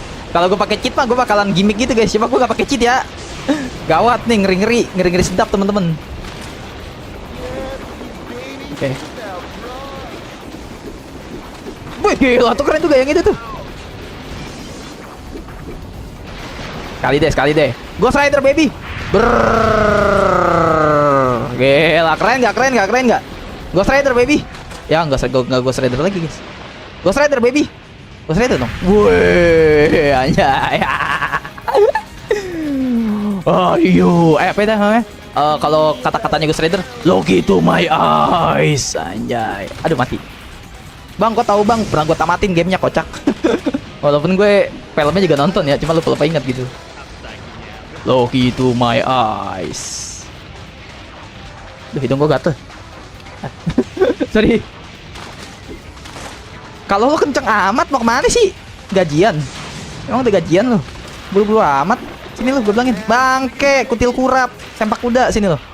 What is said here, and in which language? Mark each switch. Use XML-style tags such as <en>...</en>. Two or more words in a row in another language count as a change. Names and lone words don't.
<id>Kalau gue pakai cheat mah gue bakalan gimmick gitu guys. Cuma gue gak pakai cheat ya. Gawat nih, ngeri sedap teman-teman. Oke. Wih, gila tuh keren juga yang itu tuh. Sekali deh. Ghost Rider baby. Gila, keren gak? Ghost Rider baby. Ya, enggak Ghost Rider lagi, guys. Ghost Rider baby. Ghost Rider dong. Wih, anjay. Ayo, apa itu namanya? Kalau kata-katanya Ghost Rider,</id> <en>look into my eyes,</en> <id>anjay. Aduh, mati. Bang, kok tahu bang? Pernah gue tamatin gamenya, kocak. Walaupun gue filmnya juga nonton ya, cuma lupa ingat gitu.</id> <en>Look into my eyes.</en> <id>Duh, hidung gue gatel. Sorry. Kalau lo kenceng amat mau kemana sih? Gajian? Emang udah gajian lo? Buru-buru amat. Sini lo, gue bilangin. Bangke, kutil kurap, sempak kuda, sini lo.</id>